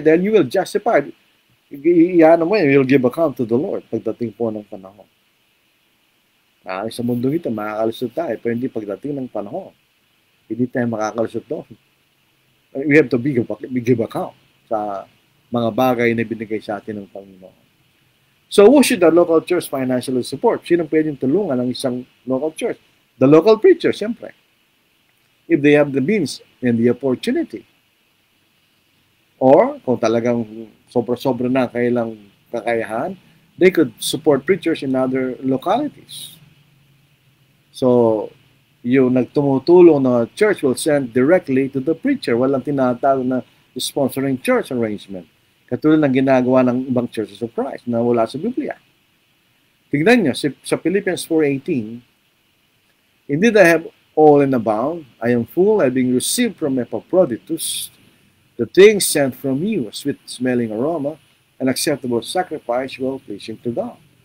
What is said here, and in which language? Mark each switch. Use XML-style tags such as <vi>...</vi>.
<en>Then you will justify. Iyan mo yan, you will give account to the Lord pagdating po ng panahon.</en> <tl>Sa mundo ito, makakalusot tayo, pero hindi pagdating ng panahon. Hindi tayo makakalusot doon. We have to give account sa mga bagay na binigay sa atin ng Panginoon.</tl> <en>So, who should the local church financially support? Sino pwedeng tulungan ng isang local church? The local preacher, siyempre. If they have the means and the opportunity. Or, kung talagang sobra-sobra na kailang kakayahan, they could support preachers in other localities.</en> <tl>So, yung nagtumutulong na church will send directly to the preacher. Walang tinatawag na sponsoring church arrangement. Katulad ng ginagawa ng ibang churches of Christ na wala sa Biblia.</tl> <en>Tignan nyo, sa Philippians 4:18, indeed I have all in abound, I am full, having received from Epaphroditus the things sent from you, a sweet-smelling aroma, an acceptable sacrifice, well-pleasing to God.</en>